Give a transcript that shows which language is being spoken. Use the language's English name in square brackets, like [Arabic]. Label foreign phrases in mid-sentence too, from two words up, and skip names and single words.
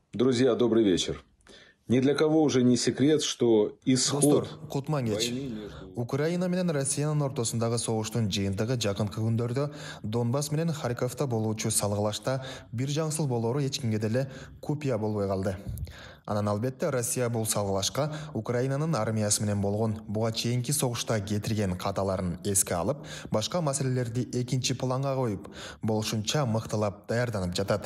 [Russian] Друзья, добрый вечер. Ни для кого уже не секрет, что исход [Kyrgyz] Достор, кутман кеч. [Russian] войны между... [Kyrgyz] Украина менен Россиянын ортосундагы согуштун жыйынтыгы жакынкы күндөрдө Донбасс менен Харьковто болуучу салгылашта бир жаңсыл болоору эч кимге деле купуя болбой калды. Анан албетте Россия бул салгылашка Украинанын армиясы менен болгон буга чейинки согушта кетирген каталарын эске алып, башка маселелерди экинчи планга коюп, болушунча мыктылап даярданып жатат.